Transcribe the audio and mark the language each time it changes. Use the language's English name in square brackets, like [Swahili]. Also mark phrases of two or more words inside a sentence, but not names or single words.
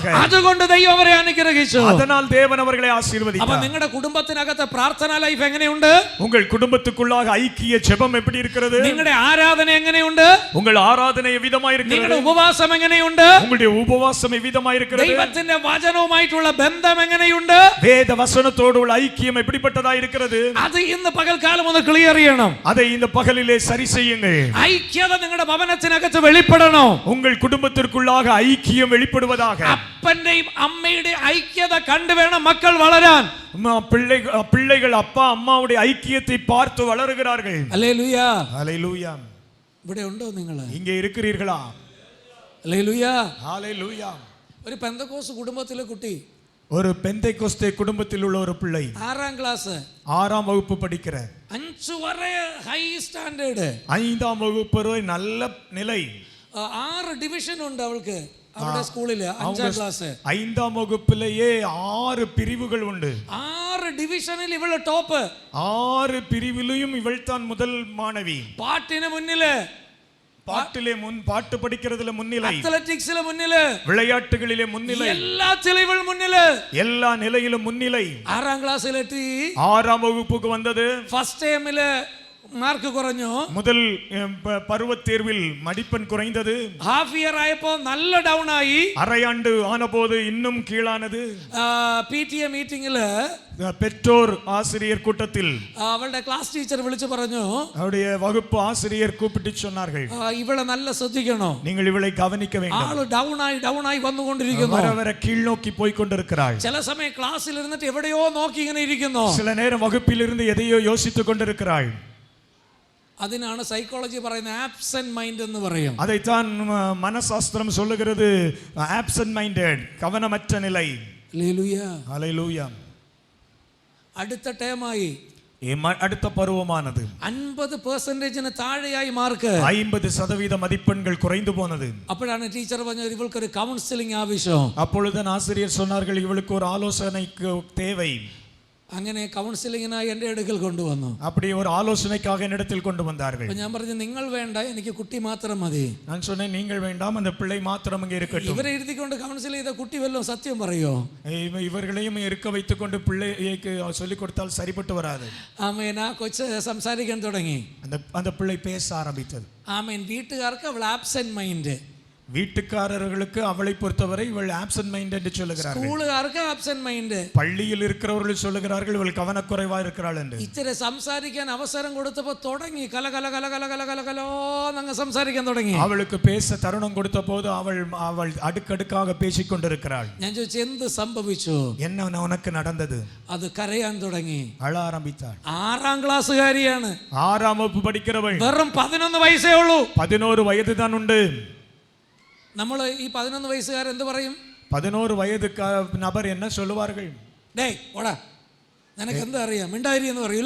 [Malayalam] അതുകൊണ്ട് ദൈവം അവരെ അനുഗ്രഹിച്ചു. [Tamil] அதனால் தேவன் அவர்களை അപ്പൊ ஆசீர்வதித்தார். [Malayalam] നിങ്ങളുടെ കുടുംബത്തിനകത്തെ പ്രാർത്ഥനാ ലൈഫ് എങ്ങനെയുണ്ട്? [Tamil] உங்கள் குடும்பத்துக்குள்ளாக ஐக்கிய ஜெபம் எப்படி இருக்கிறது? [Malayalam] നിങ്ങളുടെ ആരാധന എങ്ങനെയുണ്ട്? [Tamil] உங்கள் ஆராதனை எவ்விதமாய் இருக்கிறது? [Malayalam] നിങ്ങളുടെ ഉപവാസം എങ്ങനെയുണ്ട്? [Tamil] உங்களுடைய உபவாசம் எவ்விதமாய் இருக்கிறது? [Malayalam] ദൈവത്തിന്റെ വചനവുമായിട്ടുള്ള ബന്ധം എങ്ങനെയുണ്ട്? [Tamil] வேத வசனத்தோடு உள்ள ஐக்கியம் எப்படிப்பட்டதா இருக்கிறது? [Malayalam] അത് ഇന്ന് പകൽക്കാലം ഒന്ന് ക്ലിയർ ചെയ്യണം. [Tamil] அதை இந்த பகலிலே சரி செய்யுங்கள். [Malayalam] ഐക്യത നിങ്ങളുടെ ഭവനത്തിനകത്ത് വെളിപ്പെടണം. [Tamil] உங்கள் குடும்பத்திற்குள்ளாக ஐக்கியம் வெளிப்படுவதாக. [Malayalam] അപ്പന്റെയും അമ്മയുടെയും ഐക്യത കണ്ടു വേണം മക്കൾ വളരാൻ. [Tamil] பிள்ளைகள் அப்பா அம்மாவுடைய ஐக்கியத்தை பார்த்து வளருகிறார்கள். [Malayalam] ഹല്ലേലൂയ. [Tamil] ஹல்லேலூயா. [Malayalam] ഇവിടെ ഉണ്ടോ നിങ്ങൾ? [Tamil] இங்கே இருக்கிறீர்களா? [Malayalam] ഹല്ലേലൂയ. [Tamil] ஹல்லேலூயா. [Malayalam] ഒരു പെന്തക്കോസ് കുടുംബത്തിലെ കുട്ടി, [Tamil] ஒரு பெந்தைக்கோஸ்தே குடும்பத்தில் உள்ள ஒரு பிள்ளை [Malayalam] 6ാം ക്ലാസ് [Tamil] 6ஆம் வகுப்பு படிக்கிற [Malayalam] 5 വരെ [English] high standard [Tamil] 5ஆம் வகுப்பு வரை நல்ல நிலை [Malayalam] 6 ഡിവിഷൻ ഉണ്ട് അവൾക്ക് അവളുടെ സ്കൂളിൽ 5ാം ക്ലാസ് [Tamil] 5ஆம் வகுப்பிலேயே 6 பிரிவுகள் உண்டு [Malayalam] 6 ഡിവിഷനിൽ ഇവള് ടോപ്പ് [Tamil] 6 பிரிவிலும் இவள் தான் முதல் மாணவி [Malayalam] പാട്ടിന് മുന്നില് [Tamil] பாட்டிலே பாட்டு படிக்கிறதுல முன்னிலை அத்லெட்டிக்ஸ்ல முன்னிலை விளையாட்டுகளிலே முன்னிலை எல்லாத்திலும் இவள் முன்னிலை எல்லா நிலையிலும் முன்னிலை [Malayalam] 6ാം ക്ലാസ്സിൽ എത്തി [Tamil] 6ஆம் வகுப்புக்கு வந்தது [English] first time [Malayalam] മാർക്ക് കുറഞ്ഞു [Tamil] முதல் பருவத் தேர்வில் மதிப்பெண் குறைந்தது [English] half year [Malayalam] ആയപ്പോൾ നല്ല ഡൗൺ ആയി [Tamil] அரையாண்டு ஆனபோது இன்னும் கீழானது [English] PTA meeting [Tamil] பெற்றோர் ஆசிரியர் கூட்டத்தில் [Malayalam] அவளுടെ [English] class teacher [Malayalam] വിളിച്ചു പറഞ്ഞു [Tamil] அவருடைய வகுப்பு ஆசிரியர் கூப்பிட்டு சொன்னார்கள் [Malayalam] ഇവളെ നല്ല ശ്രദ്ധിക്കണം [Tamil] நீங்கள் இவளை கவனிக்க வேண்டும் [Malayalam] ആള് ഡൗൺ ആയി വന്നുകൊണ്ടിരിക്കുന്നു [Tamil] வர வர கீழ் நோக்கி போய் கொண்டிருக்கிறாள் [Malayalam] ചില സമയം ക്ലാസ്സിൽ ഇരുന്നിട്ട് എവിടെയോ നോക്കി ഇങ്ങനെ ഇരിക്കുന്നു [Tamil] சில நேரம் வகுப்பில் இருந்து எதையோ யோசித்துக் கொண்டிருக்கிறாள் [Malayalam] അതിനാണ് സൈക്കോളജി പറയുന്നത് [English] absent mind [Malayalam] എന്ന് പറയും [Tamil] அதைத்தான் மனசாஸ்திரம் சொல்லுகிறது [English] absent minded [Tamil] கவனமற்ற நிலை [Malayalam] ഹല്ലേലൂയ [Tamil] ஹல்லேலூயா [Malayalam] അടുത്ത ടേമായി [Tamil] அடுத்த பருவமானது [Malayalam] 50% താഴെയായി മാർക്ക് [Tamil] 50% மதிப்பெண்கள் குறைந்து போனது [Malayalam] അപ്പോഴാണ് ടീച്ചർ പറഞ്ഞത് ഇവൾക്ക് ഒരു കൗൺസിലിംഗ് ആവശ്യം [Tamil] அப்பொழுது ஆசிரியர் சொன்னார்கள் இவளுக்கு ஒரு ஆலோசனைக்கு தேவை [Malayalam] അങ്ങനെ കൗൺസിലിംഗിനായി എൻ്റെ അടുക്കൽ കൊണ്ടുവന്നു [Tamil] அப்படி ஒரு ஆலோசனைக்காக என்னிடத்தில் கொண்டு வந்தார்கள் [Malayalam] ഞാൻ പറഞ്ഞു നിങ്ങൾ വേണ്ട എനിക്ക് കുട്ടി മാത്രം മതി [Tamil] நான் சொன்னேன் நீங்கள் வேண்டாம் அந்த பிள்ளை மாத்திரம் அங்கே இருக்கட்டும் [Malayalam] ഇവരെ ഇരുത്തിക്കൊണ്ട് കൗൺസിൽ ചെയ്ത കുട്ടി വല്ലതും സത്യം പറയോ [Tamil] இவர்களையும் இருக்க வைத்துக்கொண்டு பிள்ளைக்கு சொல்லிக் கொடுத்தால் சரிப்பட்டு வராது [Malayalam] ആമേൻ ആ കൊച്ച് സംസാരിക്കാൻ തുടങ്ങി [Tamil] அந்த பிள்ளை பேச ஆரம்பித்தது [Malayalam] ആമേൻ വീട്ടുകാർക്ക് അവൾ [English] absent mind [Tamil] வீட்டுக்காரர்களுக்கு அவளை பொறுத்தவரை இவள் [English] absent mind [Tamil] என்று சொல்லுகிறார்கள் [Malayalam] സ്കൂളുകാർക്ക് [English] absent mind [Tamil] பள்ளியில் இருக்கிறவர்கள் சொல்லுகிறார்கள் இவள் கவனக்குறைவா இருக்கிறாள் என்று [Malayalam] ഇച്ചിരി സംസാരിക്കാൻ അവസരം കൊടുത്തപ്പോൾ തുടങ്ങി കല കല കല കല കല കല കലോന്നങ്ങ് സംസാരിക്കാൻ തുടങ്ങി. [Tamil] அவளுக்கு பேச தருணம் கொடுத்த போது அவள் அடுக்கடுக்காக பேசிக் கொண்டிருக்கிறாள். [Malayalam] ഞാൻ ചോദിച്ചു എന്ത് സംഭവിച്ചു? [Tamil] என்ன உனக்கு நடந்தது? [Malayalam] അത് കരയാൻ തുടങ്ങി. [Tamil] அழ ஆரம்பித்தாள். [Malayalam] 6ஆம் ക്ലാസ്സുകാരിയാണ്. [Tamil] 6ஆம் வகுப்பு படிக்கிறவள். [Malayalam] വെറും 11 വയസ്സേ ഉള്ളൂ. [Tamil] 11 വയது தான் உண்டு. [Malayalam] നമ്മൾ ഈ 11 വയസ്സുകാർ എന്ത് പറയും? [Tamil] 11 വയது நபர் என்ன சொல்லுவார்கள்? டேய் ஓடா, [Malayalam] നിനക്ക് എന്താ അറിയാം, മിണ്ടാതിരി എന്ന് പറയൂലേ.